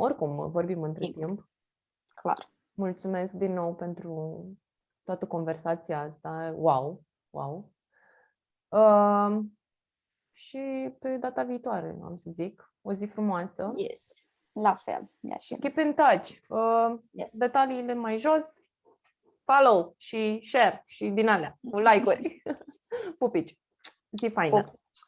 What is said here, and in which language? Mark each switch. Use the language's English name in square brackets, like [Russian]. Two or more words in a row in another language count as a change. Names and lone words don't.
[Romanian] Oricum, vorbim între timp. Clar. Mulțumesc din nou pentru toată conversația asta. [English] Wow! [Romanian] Și pe data viitoare, am să zic. O zi frumoasă. Yes, la fel. [English] Keep in touch. [Romanian] Detaliile mai jos. Follow și share și din alea, cu like-uri. Pupici. Zi faină!